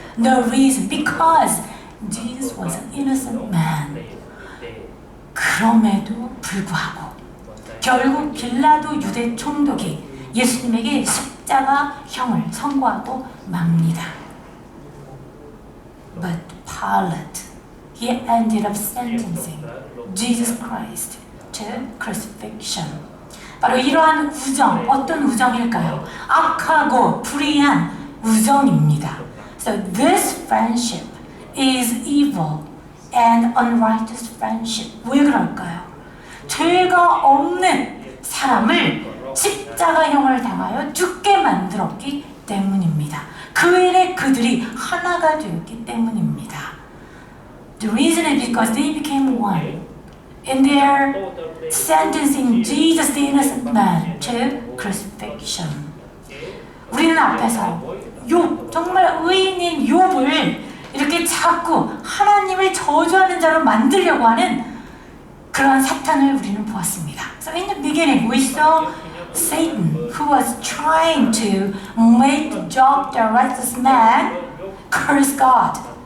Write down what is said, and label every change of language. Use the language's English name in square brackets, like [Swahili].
[English] No reason, because Jesus was an innocent man. [Korean] 그럼에도 불구하고 결국 빌라도 유대 총독이 예수님에게 십자가형을 선고하고 맙니다. [English] But Pilate, he ended up sentencing Jesus Christ to crucifixion. [Korean] 바로 이러한 우정, 어떤 우정일까요? 악하고 불의한 우정입니다. [English] So this friendship is evil and unrighteous friendship. [Korean] 왜 그럴까요? 죄가 없는 사람을 십자가형을 당하여 죽게 만들었기 때문입니다. 그 일에 그들이 하나가 되었기 때문입니다. [English] The reason is because they became one in their sentencing Jesus, the innocent man, to crucifixion. [Korean] 우리는 앞에서 욥, 정말 의인인 욥을 이렇게 자꾸 하나님을 저주하는 자로 만들려고 하는 그런 사탄을 우리는 보았습니다. [English] So in the beginning, we saw Satan, who was trying to make Job, the righteous man, curse God.